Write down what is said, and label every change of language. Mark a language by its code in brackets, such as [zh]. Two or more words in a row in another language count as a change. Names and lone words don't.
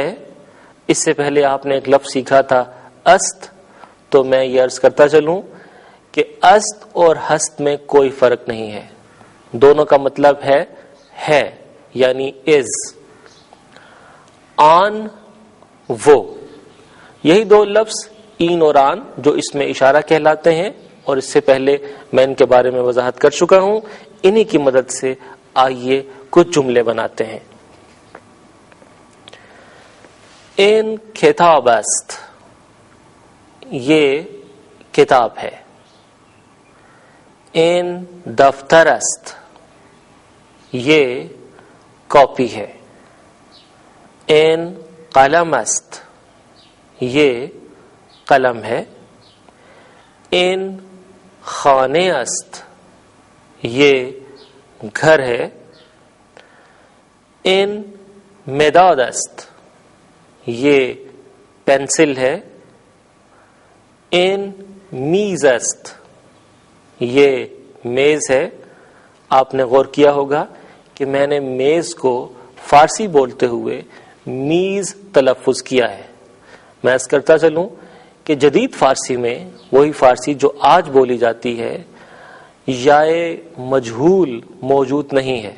[ur] اس سے پہلے آپ نے ایک لفظ سیکھا تھا است، تو میں یہ عرض کرتا چلوں کہ است اور ہست میں کوئی فرق نہیں ہے، دونوں کا مطلب ہے یعنی از. آن وہ، یہی دو لفظ این اور آن جو اس میں اشارہ کہلاتے ہیں، اور اس سے پہلے میں ان کے بارے میں وضاحت کر چکا ہوں. انہی کی مدد سے آئیے کچھ جملے بناتے ہیں. [fa] این کتاب است، [ur] یہ کتاب ہے. [fa] این دفتر است، [ur] یہ کاپی ہے. [fa] این قلم است، [ur] یہ قلم ہے. [fa] این خانے است، [ur] یہ گھر ہے. [fa] این مداد است، [ur] یہ پینسل ہے. [fa] این میز است، [ur] یہ میز ہے. آپ نے غور کیا ہوگا کہ میں نے میز کو فارسی بولتے ہوئے میز تلفظ کیا ہے. میں اس کرتا چلوں کہ جدید فارسی میں وہی فارسی جو آج بولی جاتی ہے، یائے مجہول موجود نہیں ہے.